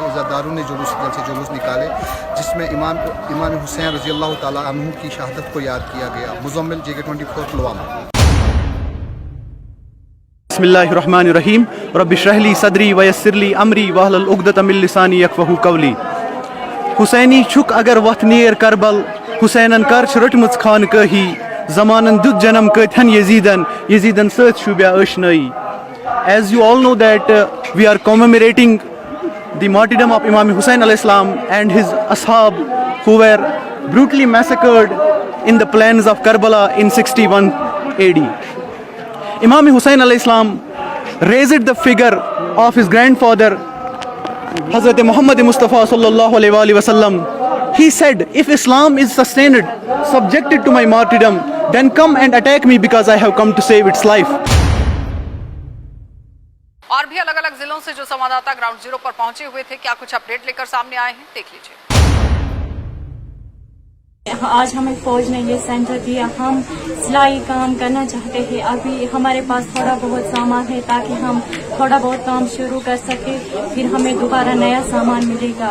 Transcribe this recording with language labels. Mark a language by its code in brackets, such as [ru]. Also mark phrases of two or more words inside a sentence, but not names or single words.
[hi] इज़्ज़तदारों ने जलसे जुलूस निकाले जिसमें इमाम हुसैन [ar] رضي الله تعالى عنه [hi] की शहादत को याद किया गया। मुज़म्मिल JK24 पुलवामा। [ar] بسم الله الرحمن الرحيم رب اشرح لي صدري ويسر لي أمري واحلل عقدة من لساني يفقهوا قولي. [ks] हुसैनी छुक अगर वथ नेर करबल, हुसैनन कर रटमच खानकही, ज़मानन दुत जन्म कथन यजीदन सत शुब्या अशनाई। [en] As you all know that we are commemorating the martyrdom of Imam Hussain [ar] عليه السلام [en] and his ashab who were brutally massacred in the plains of Karbala in 61 AD. Imam Hussain [ar] عليه السلام [en] raised the figure of his grandfather Hazrat Muhammad Mustafa [ar] صلى الله عليه وسلم. [en] He said, if Islam is sustained, subjected to my martyrdom, then come and attack me because I have come to save its life. [hi] और भी अलग अलग जिलों से जो संवाददाता [en] ground zero [hi] पर पहुंचे हुए थे, क्या कुछ अपडेट लेकर सामने आए हैं, देख लीजिए। आज हमें फौज ने ये सेंटर दिया। हम सिलाई काम करना चाहते हैं। अभी हमारे पास थोड़ा बहुत सामान है ताकि हम थोड़ा बहुत काम शुरू कर सके, फिर हमें दोबारा नया सामान मिलेगा।